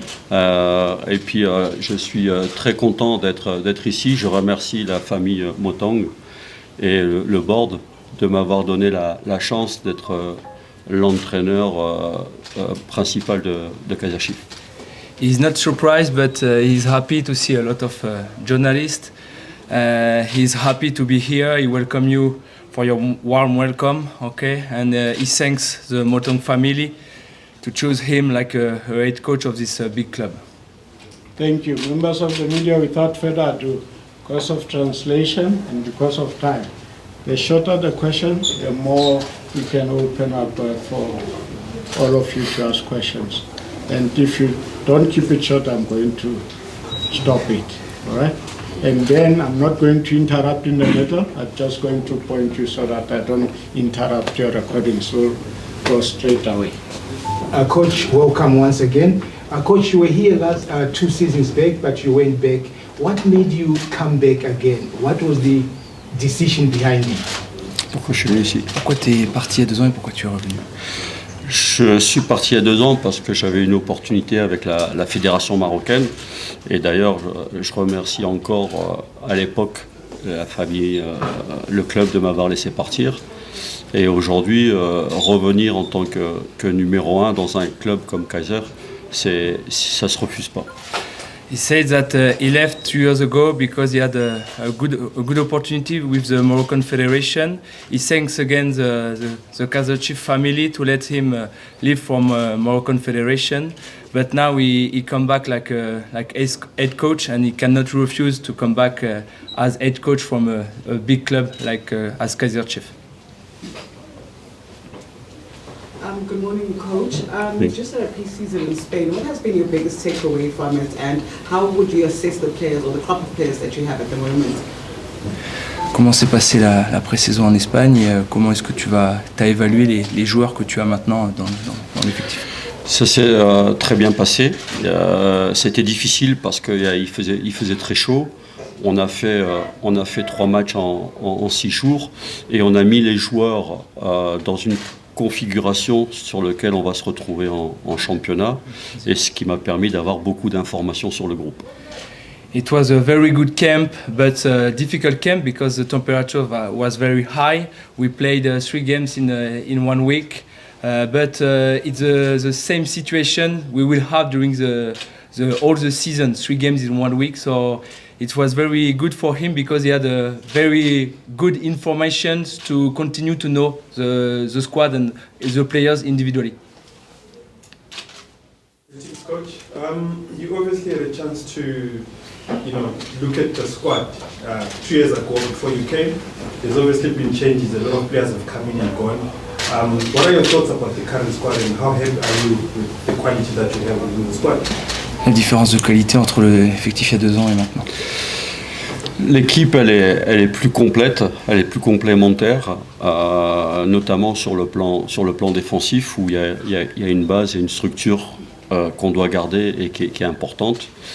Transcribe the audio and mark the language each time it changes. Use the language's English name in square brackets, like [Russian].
[French] Et puis je suis très content d'être ici. Je remercie la famille Motang et le board de m'avoir donné la chance d'être l'entraîneur principal de Kaizer Chiefs. [English] He's not surprised, but he's happy to see a lot of journalists. He's happy to be here. He welcomes you for your warm welcome, okay? And he thanks the Motang family to choose him like a head coach of this big club. Thank you. Members of the media, without further ado, because of translation and because of time, the shorter the question, the more we can open up for all of you to ask questions. And if you don't keep it short, I'm going to stop it, all right? And then I'm not going to interrupt in the middle. I'm just going to point you so that I don't interrupt your recording. So go straight away. Coach, welcome once again. Coach, you were here last 2 seasons back, but you went back. What made you come back again? What was the decision behind it? [French] Pourquoi je suis venu ici? Pourquoi tu es parti il y a 2 ans et pourquoi tu es revenu? Je suis parti il y a 2 ans parce que j'avais une opportunité avec la fédération marocaine. Et d'ailleurs, je remercie encore à l'époque la famille, le club de m'avoir laissé partir. Et aujourd'hui, revenir en tant que numéro 1 dans un club comme Kaizer, ça ne se refuse pas. [English] He said that he left 2 years ago because he had a good opportunity with the Moroccan Federation. He thanks again the Kaizer Chiefs family to let him leave from Moroccan Federation. But now he come back like head coach, and he cannot refuse to come back as head coach from a big club like as Kaizer Chiefs. Good morning, Coach. Just at a pre-season in Spain, what has been your biggest takeaway from it, and how would you assess the players or the crop of players that you have at the moment? [French] Comment s'est passée la pré-saison en Espagne et comment est-ce que tu as évalué les joueurs que tu as maintenant dans l'effectif? Ça s'est très bien passé. C'était difficile parce qu'il faisait très chaud. On a fait 3 matchs en 6 jours et on a mis les joueurs dans une configuration sur laquelle on va se retrouver en championnat, et ce qui m'a permis d'avoir beaucoup d'informations sur le groupe. [English] It was a very good camp, but a difficult camp because the temperature was very high. We played 3 games in 1 week, but it's the same situation we will have during all the season, 3 games in 1 week. So it was very good for him because he had a very good information to continue to know the squad and the players individually. Coach, you obviously had a chance to, look at the squad 2 years ago before you came. There's obviously been changes. A lot of players have come in and gone. What are your thoughts about the current squad and how happy are you with the quality that you have within the squad? [French] La différence de qualité entre l'effectif il y a 2 ans et maintenant. L'équipe, elle est plus complète, elle est plus complémentaire, notamment sur le plan défensif où il y a une base et une structure qu'on doit garder et qui est importante.